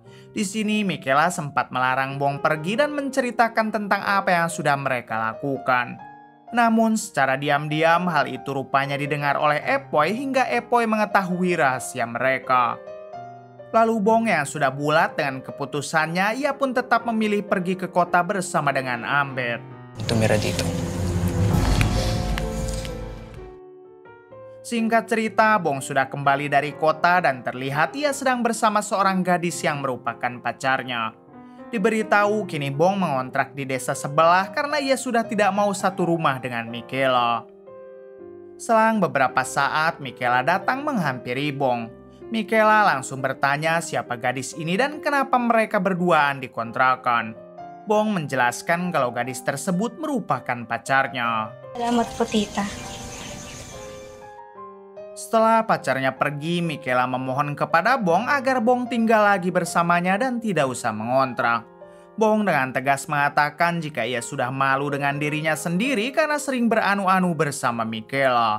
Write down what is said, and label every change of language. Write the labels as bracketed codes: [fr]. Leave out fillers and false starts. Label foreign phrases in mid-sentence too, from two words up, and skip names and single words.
[id] Di Di sini Michaela sempat melarang Bong pergi dan menceritakan tentang apa yang sudah mereka lakukan. Namun secara diam-diam hal itu rupanya didengar oleh Epoi hingga Epoi mengetahui rahasia mereka. Lalu Bong yang sudah bulat dengan keputusannya, ia pun tetap memilih pergi ke kota bersama dengan Ambet. [tl] Tumira dito. [id] Singkat cerita, Bong sudah kembali dari kota dan terlihat ia sedang bersama seorang gadis yang merupakan pacarnya. Diberitahu kini Bong mengontrak di desa sebelah karena ia sudah tidak mau satu rumah dengan Michaela. Selang beberapa saat, Michaela datang menghampiri Bong. Michaela langsung bertanya siapa gadis ini dan kenapa mereka berduaan di kontrakan. Bong menjelaskan kalau gadis tersebut merupakan pacarnya. [tl] Salamat po, tita. [id] Setelah pacarnya pergi, Michaela memohon kepada Bong agar Bong tinggal lagi bersamanya dan tidak usah mengontrak. Bong dengan tegas mengatakan jika ia sudah malu dengan dirinya sendiri karena sering beranu-anu bersama Michaela.